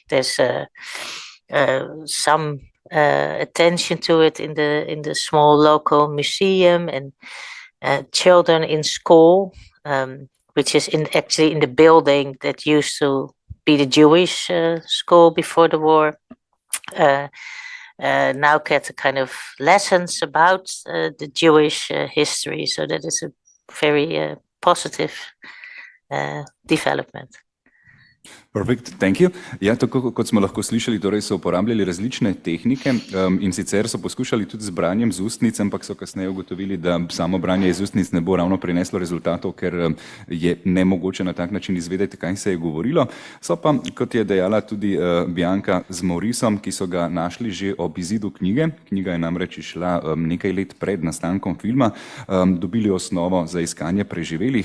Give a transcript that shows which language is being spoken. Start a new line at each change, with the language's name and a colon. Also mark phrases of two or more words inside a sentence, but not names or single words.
English: There's some attention to it in the small local museum, and children in school, which is actually in the building that used to be the Jewish school before the war. Now get a kind of lessons about the Jewish history. So that is a very positive development. Perfect, thank you.
Slovenian: Ja, tako kot smo lahko slišali, torej so uporabljali različne tehnike in sicer so poskušali tudi z branjem z ustnic, ampak so kasneje ugotovili, da samo branje iz ustnic ne bo ravno prineslo rezultatov, ker je nemogoče na tak način izvedeti, kaj se je govorilo. So pa, kot je dejala tudi Bianca z Maurisom, ki so ga našli že ob izidu knjige, knjiga je namreč išla nekaj let pred nastankom filma, dobili osnovo za iskanje preživelih.